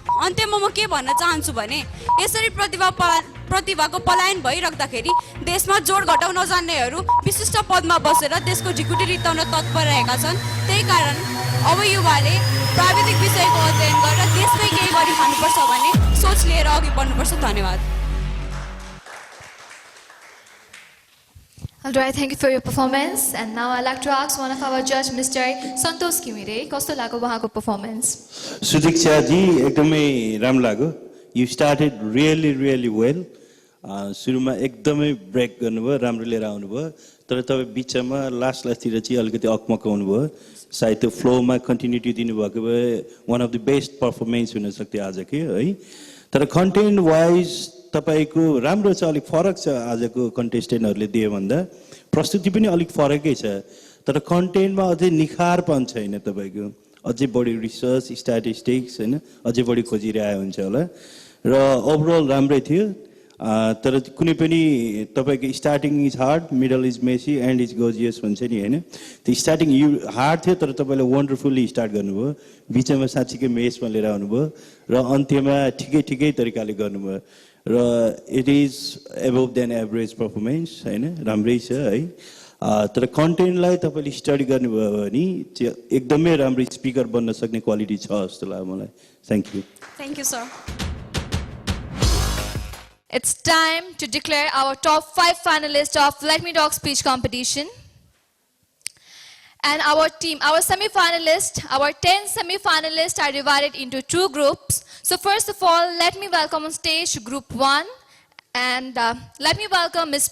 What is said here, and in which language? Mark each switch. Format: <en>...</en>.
<ne>अन्त्यमा म के भन्न चाहन्छु भने यसरी प्रतिभाको पलायन भइराख्दाखेरि देशमा जोड घटाउ नजान्नेहरू विशिष्ट पदमा बसेर देशको ढिकुटी रित्ताउन तत्पर रहेका छन्। त्यही कारण अब युवाले प्राविधिक विषयको अध्ययन गरेर देशमै केही गरी खानुपर्छ भन्ने सोच लिएर अघि बढ्नुपर्छ। धन्यवाद।</ne> <en>Alright, thank you for your performance. And now I'd like to ask one of our judge, Mr.</en> <ne>Santosh Kimire, कस्तो लाग्यो उहाँको performance? सुदीक्षा जी एकदमै राम्रो लाग्यो।</ne> <en>You started really well.</en> <ne>सुरुमा एकदमै ब्रेक गर्नुभयो, राम्रो लिएर आउनुभयो। तर तपाईँ बिचमा लास्टतिर चाहिँ अलिकति अकमकाउनु भयो। सायद त्यो फ्लोमा कन्टिन्युटी दिनुभएको भए</ne> <en>one of the best performance</en> <ne>हुन सक्थ्यो आजको है। तर कन्टेन्ट वाइज तपाईको राम्रो छ, अलिक फरक छ आजको कन्टेस्टेन्टहरूले दिए भन्दा। प्रस्तुति पनि अलिक फरकै छ, तर कन्टेन्टमा अझै निखारपन छैन तपाईको। अझै बढी रिसर्च स्ट्याटिस्टिक्स हैन अझै बढी खोजिरहेको हुन्छ होला र ओभरअल राम्रै थियो। तर कुनै पनि तपाईको</ne> <en>starting is hard, middle is messy end is gorgeous</en> <ne>भन्छ नि हैन। त्यो स्टार्टिङ हार्ड थियो तर तपाईले वन्डरफुल्ली स्टार्ट गर्नुभयो, बिचमा साँच्चीकै मेसमा लिएर आउनुभयो र अन्त्यमा ठिकै तरिकाले गर्नुभयो र</ne> <en>it is above than average performance</en> <ne>हैन, राम्रै छ है। तर कन्टेन्टलाई तपाईले स्टडी गर्नुभयो भने एकदमै राम्रो स्पिकर बन्न सक्ने क्वालिटी छ जस्तो लाग्यो मलाई।</ne> <en>Thank you. Thank you, sir. It's time to declare our top 5 finalists of Let Me Talk speech competition. And our team, our semi-finalists, our 10 semi-finalists are divided into 2 groups. So first of all, let me welcome on stage group 1. And let me welcome Ms.</en>